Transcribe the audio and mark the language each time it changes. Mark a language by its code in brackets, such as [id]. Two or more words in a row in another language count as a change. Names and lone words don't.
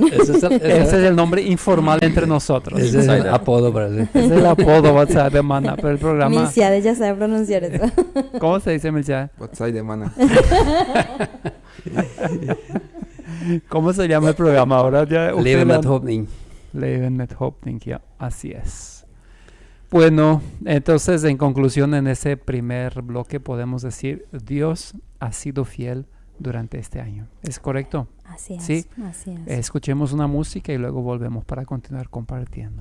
[es] Ese es el nombre informal entre nosotros. Ese es el apodo para él. Es el apodo WhatsApp de Mana, pero el programa. Milciades ya sabe pronunciar eso. ¿Cómo se dice Milciades? WhatsApp de Mana. ¿Cómo se llama el programa ahora? Leben mit Hoffnung. Leben mit Hoffnung, ya, así es. Bueno, entonces en conclusión en ese primer bloque podemos decir Dios ha sido fiel durante este año. ¿Es correcto? Así es. ¿Sí? Así es. Escuchemos una música y luego volvemos para continuar compartiendo.